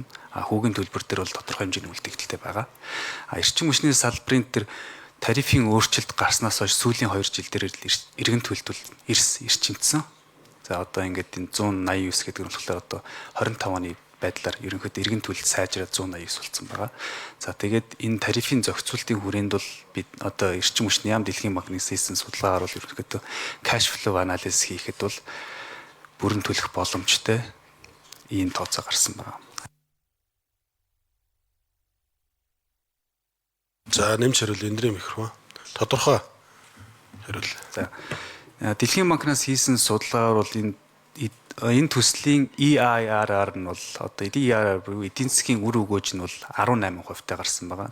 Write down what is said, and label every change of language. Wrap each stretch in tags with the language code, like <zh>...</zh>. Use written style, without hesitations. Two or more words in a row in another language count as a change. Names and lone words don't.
<mn>Хүүгийн төлбөр дээр бол тодорхой хэмжээний үлдэгдэлтэй байгаа. Эрчим хүчний салбарын дээр тарифын өөрчлөлт гарснаас хойш сүүлийн 2 жил дээр иргэн төлөлт бол эрчимдсэн. За одоо ингээд энэ 189 гэдэг нь болохоор одоо 25 оны байдлаар ерөнхийдөө иргэн төлөлт сайжраад 189 болсон байгаа. За тэгээд энэ тарифын зохицуултын хүрээнд бол бид одоо эрчим хүчний яам дэлхийн банкнаас хийсэн судалгаагаар бол ерөнхийдөө</mn> <en>cash flow analysis</en> <mn>хийхэд бол бүрэн төлөх боломжтой ийм тооцоо гарсан байна. За нэмж хариул эндрийн микрофон. Тодорхой хариул. За дэлхийн банкнаас хийсэн судалгаагаар бол энэ төслийн EIRR нь бол одоо EIRR буюу эдийн засгийн үр өгөөж нь бол 18% таа гарсан байгаа.</mn>